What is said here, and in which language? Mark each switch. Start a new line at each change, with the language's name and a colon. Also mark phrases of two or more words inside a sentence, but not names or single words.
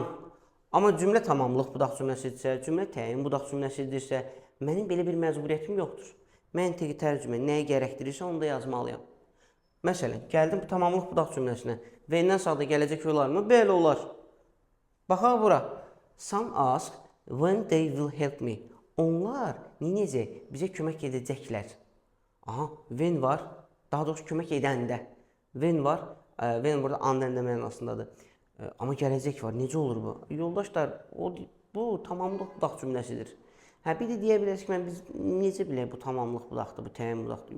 Azerbaijani: Amma cümlə tamamlıq budaq cümləsidirsə, cümlə təyin budaq cümləsidirsə, mənim belə bir məcburiyyətim yoxdur. Məntiqi tərcümə nəyi gərəkdirirsə onu da yazmalıyam. Məsələn, gəldim bu tamamlıq budaq cümləsinə. V-dən sağda gələcək olarmı? Belə olar. Baxaq bura.
English: Some ask when they will help me.
Azerbaijani: Onlar necə bizə kömək edəcəklər. Aha, when var. Daha doğrusu kömək edəndə. When var. When burada and mənasındadır. Amma gələcək var. Necə olur bu? Yoldaşlar, bu tamamlıq budaq cümləsidir. Bir de deyə bilərsiniz ki, biz necə bilək bu tamamlıq budaqdır, bu təyin budaqdır.